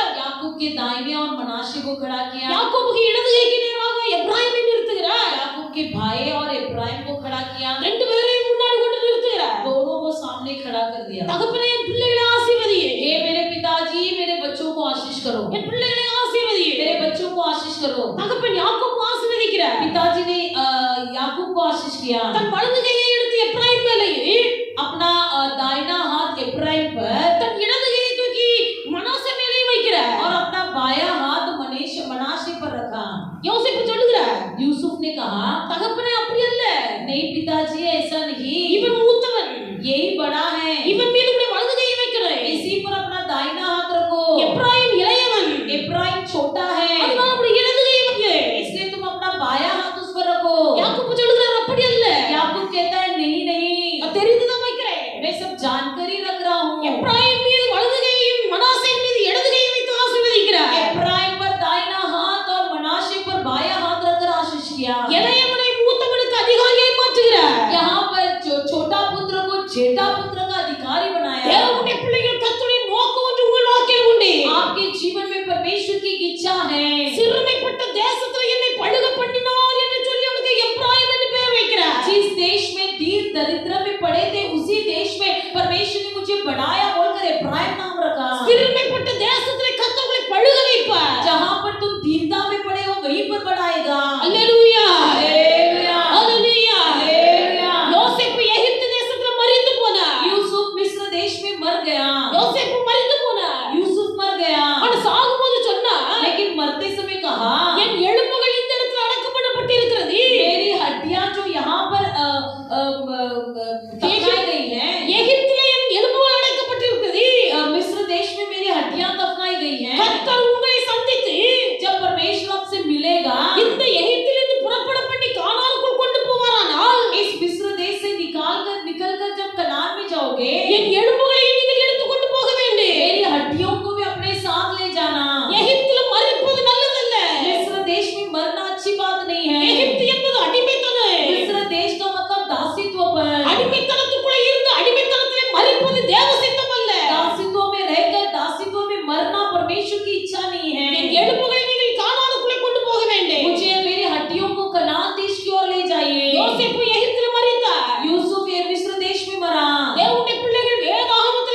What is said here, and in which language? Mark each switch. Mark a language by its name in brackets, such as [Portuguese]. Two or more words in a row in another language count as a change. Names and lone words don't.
[Hindi] याकूब के दाहिने और मनाशे को खड़ा किया। [Tamil] யாக்கோபுக்கு இடது கைக்கு நேராக எப்ராயிமை நிறுத்துகிறார். [Hindi] याकूब के भाई और इब्राहिम को खड़ा किया। [Tamil] ரெண்டு பேரையும் முன்னாடி கொண்டு நிறுத்துகிறார். [Hindi] दोनों को सामने खड़ा कर दिया। [Tamil] தகப்பனே என் பிள்ளைகளை ஆசீர்வதியே. [Hindi] हे मेरे पिताजी, मेरे बच्चों को आशीष करो। [Tamil] என் பிள்ளைகளை ஆசீர்வதியே. [Hindi] मेरे बच्चों को आशीष करो। [Tamil] தகப்பன் யாக்கோபு ஆசீர்வதிக்கிறார். [Hindi] पिताजी ने याकूब को आशीष किया। [Tamil] தன் வலது கையை எடுத்து எப்ராயிம் மேலேயும் [Hindi] अपना दाहिना हाथ इब्राहिम पर [Tamil] தன் இடது கையை தூக்கி மனாசே மேலேயும் வைக்கிறார். [Hindi] और अपना बायां हाथ मनाशे पर रखा। [Tamil] யோசேப்பு சொல்லுகிறார், [Hindi] यूसुफ ने कहा, [Tamil] தகப்பனே அப்படி அல்ல, [Hindi] नहीं पिताजी ऐसा नहीं, [Tamil] இவன் மூத்தவன், [Hindi] यही बड़ा है, [Tamil] இவன் மீது கூட வலது கையை வைக்கிறேன். [Hindi] इसी पर अपना दाहिना हाथ रखो। [Tamil] எப்ராயிம் இளையவன், [Hindi] इब्राहिम छोटा है, [Tamil] அதனால அப்படி இடது கையை வைக்க. [Hindi] इसलिए तुम अपना बायां हाथ उस पर रखो। [Tamil] யாக்கோபு சொல்லுகிறார், அப்படி அல்ல, [Hindi] याकूब कहता है नहीं नहीं, [Tamil] நான் தெரிந்துதான் வைக்கிறேன். [Hindi] मैं सब जानकर ही रख रहा हूँ। [Tamil] எப்ராயிம் மீது வலது கையையும் மனாசே மீது இடது கையை வைத்து ஆசீர்வதிக்கிறார். [Hindi] इब्राहिम पर दाहिना हाथ और मनाशे पर बायां हाथ रखकर आशीष किया। [Tamil] இளையவனை மூத்தவனுக்கு அதிகாரியை மாற்றுகிறார். [Hindi] यहाँ पर छोटा पुत्र को जेठा पुत्र का अधिकारी बनाया। [Tamil] தேவனுடைய பிள்ளைகள் கர்த்தருடைய நோக்கம் ஒன்று உங்கள் வாழ்க்கையில் உண்டு. [Hindi] आपके जीवन में परमेश्वर की इच्छा है। [Tamil] சிறுமைப்பட்ட தேசத்தில் என்னை பழுக பண்ணினார் என்று சொல்லி அவனுக்கு எப்ராயிம் என்று பெயர் வைக்கிறார். [Hindi] जिस देश में दीन दरिद्र में पड़े थे, उसी देश में परमेश्वर ने मुझे बढ़ाया बोलकर इब्राहिम नाम रखा। [Tamil] சிறுமைப்பட்ட தேசத்தில் கர்த்தர் உங்களை பழுக வைப்பார். [Hindi] जहाँ पर तुम दीनता में पड़े हो वहीं पर बढ़ाएगा। [Tamil] அல்லேலூயா, [Hindi] हालेलुया, [Tamil] அல்லேலூயா. [Hindi] हालेलुया। [Tamil] யோசேப்பு எகிப்து தேசத்தில் மரித்து போனார். [Hindi] यूसुफ मिस्र देश में मर गया। [Tamil] யோசேப்பு மரித்து போனார். [Hindi] यूसुफ मर गया, [Tamil] அவன் சாகும்போது சொன்னார், [Hindi] लेकिन मरते समय कहा, [Tamil] என் எலும்புகள் இந்த இடத்தில் அடக்கப்பட்டிருக்கிறது. [Hindi] मेरी हड्डियां जो यहाँ पर दफनाई गई हैं, [Tamil] எகிப்திலே என் எலும்புகள் அடக்கப்பட்டிருக்கிறது. [Hindi] मिस्र देश में मेरी हड्डियां दफनाई गई हैं। [Tamil] கர்த்தர் உங்களை சந்தித்து [Hindi] जब परमेश्वर आपसे मिलेगा, [Tamil] இந்த எகிப்திலிருந்து புறப்பட பண்ணி கானானுக்குள் கொண்டு போவாரானால் [Hindi] इस मिस्र देश से निकल कर जब कनान में जाओगे, [Tamil] என் எலும்புகளை நீங்கள் எடுத்துக் கொண்டு போக வேண்டும். [Hindi] मेरी हड्डियों को भी अपने साथ ले जाना। [Tamil] எகிப்தில் மரிப்பது நல்லதல்ல. [Hindi] मिस्र देश में मरना अच्छी बात नहीं है। [Tamil] எகிப்து என்பது அடிமைத்தனம். [Hindi] मिस्र देश का मतलब दासित्व पर। [Tamil] அடிமைத்தனத்துக்குள்ளே இருந்து அடிமைத்தனத்திலே மரிப்பது தேவ சித்தம் அல்ல. [Hindi] दासित्व में रहकर दासित्व में मरना परमेश्वर की इच्छा नहीं [Tamil] என் [Hindi] है। [Tamil] எலும்புகளை நீங்கள் கானானுக்குள்ளே கொண்டு போக வேண்டும். [Hindi] मुझे मेरी हड्डियों को कनान देश की ओर ले जाइए। [Tamil] யோசேப்பு எகிப்தில் மரித்தார். [Hindi] यूसुफ ये मिस्र देश में मरा। [Tamil] தேவனுடைய பிள்ளைகள் வேதாகமத்தை